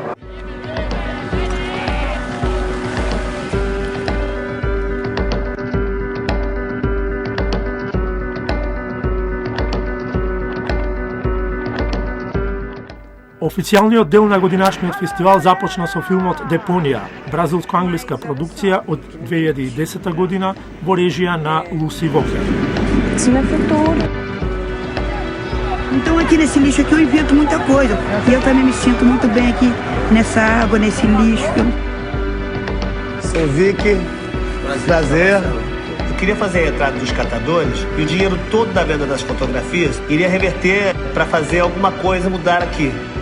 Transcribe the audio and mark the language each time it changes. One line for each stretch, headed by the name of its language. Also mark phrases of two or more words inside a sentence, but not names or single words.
Macedonian: Официјалниот дел на годинашниот фестивал започна со филмот Депонија, бразилско-англиска продукција од 2010 година во режија на Луси Вокер.
Portuguese: Então aqui nesse lixo aqui eu invento muita coisa. E eu também me sinto muito bem aqui nessa água, nesse lixo. Sou Vicky, prazer. Eu queria fazer a entrada dos catadores e o dinheiro todo da venda das fotografias iria reverter para fazer alguma coisa mudar aqui.